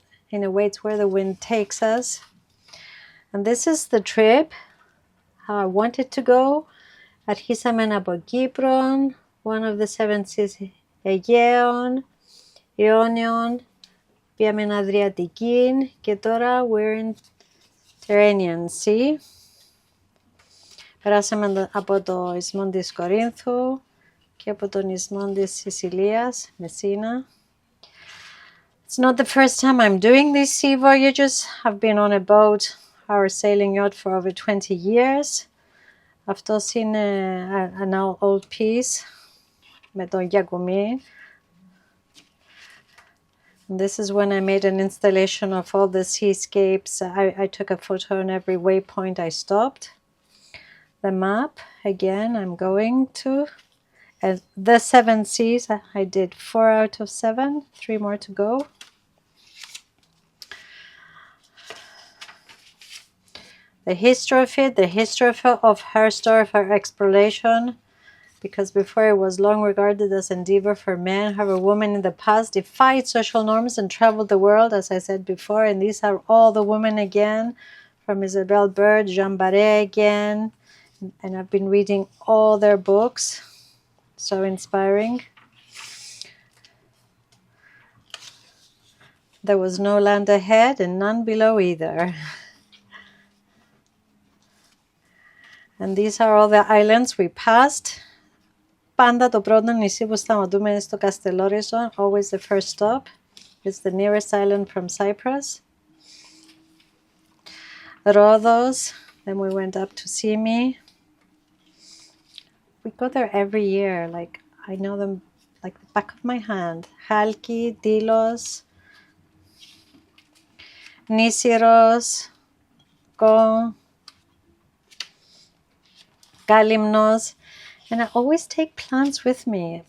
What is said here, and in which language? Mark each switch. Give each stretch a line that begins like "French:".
English: In a way, it's where the wind takes us. And this is the trip, how I wanted to go.
Greek: Αρχίσαμε από Κύπρο,
English: one of the 7 seas,
Greek: Aegean, Ionion, πήγαμε Adriatic, και τώρα
English: we're in Tyrrhenian Sea.
Greek: Περάσαμε από το ισμό της Κορίνθου και από τον ισμό της Σισιλίας, Messina.
English: It's not the first time I'm doing these sea voyages. I've been on a boat, our sailing yacht, for over 20 years.
Greek: Αυτός είναι
English: an old piece
Greek: με τον Γιάκουμι.
English: This is when I made an installation of all the seascapes. I took a photo on every waypoint I stopped. The map, again, I'm going to. And the 7 seas, I did 4 out of 7, 3 more to go. The history of it, the history of her story, of her exploration, because before it was long regarded as endeavor for men, however, women in the past defied social norms and traveled the world, as I said before, and these are all the women again, from Isabel Bird, Jeanne Baret again, and I've been reading all their books, so inspiring. There was no land ahead and none below either. And these are all the islands we passed.
Greek: Πάντα το πρώτο νησί που σταματούμε είναι στο Castellorizo,
English: always the first stop. It's the nearest island from Cyprus. Rhodos, then we went up to Simi. We go there every year, like I know them like the back of my hand. Chalki, Delos, Nisiros, Kon, Galimnos, and I always take plants with me.